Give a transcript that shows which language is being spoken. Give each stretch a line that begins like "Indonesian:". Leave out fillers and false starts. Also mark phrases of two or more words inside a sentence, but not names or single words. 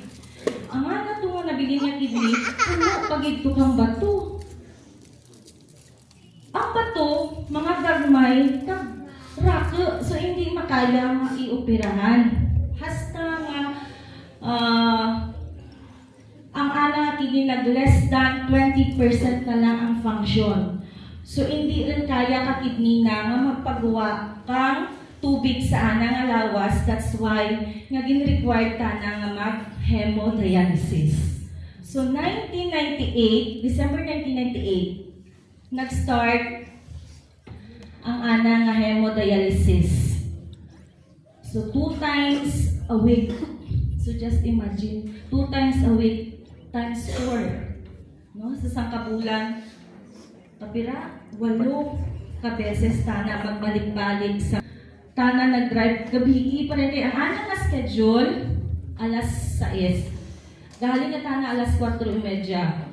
Kinaray-a: Ang nga ito nga nabilin nga kidney, puno pagito kang bato. Ang bato, mga gagmay, kag rake, so hindi makaya nga ioperahan. Hasta nga, ang ana kidney nag
English: less than 20%
Kinaray-a: na lang ang function. So hindi rin kaya ka kidney na nga magpagawa kang tubig sa ana nga lawas.
English: That's why
Kinaray-a: nga gin-required ta na nga mag-hemodialysis. So 1998, December 1998, nag-start ang ana nga hemodialysis.
English: So 2 times a week. So just imagine, 2 times a week times 4.
Kinaray-a: No? Sa isang kabulan, kapira, 8 kabeses tana magbalik-balik sa tana nag-drive gabi pa rin kay ang ana nga schedule alas 6. Galing na tana alas 4:30.